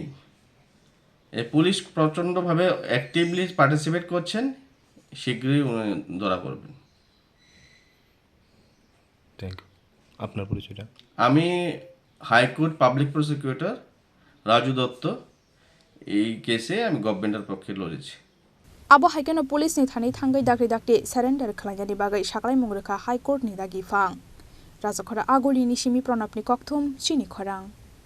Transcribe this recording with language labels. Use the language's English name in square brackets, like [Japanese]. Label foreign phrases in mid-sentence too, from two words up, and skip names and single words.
[Bangla] পুলিশ প্রচণ্ডভাবে [English] actively participate [Bangla] করছেন, শীঘ্রই উনি ধরা পড়বেন। [English] thank you. [Bangla] আপনার পরিচয়টা? আমি [English] High Court public prosecutor [Bangla] রাজু দত্ত এই কেসে আমি গভর্নমেন্টের পক্ষে লড়েছি [Kok Borok] Abo haikeno police ni thani thangai dakri dakti surrender khlaigani bagai saklai mungreka [English] high court [Kok Borok] ni dagi fang. Rajakhora agoli ni simi pranapni kokthum Chini Khorang.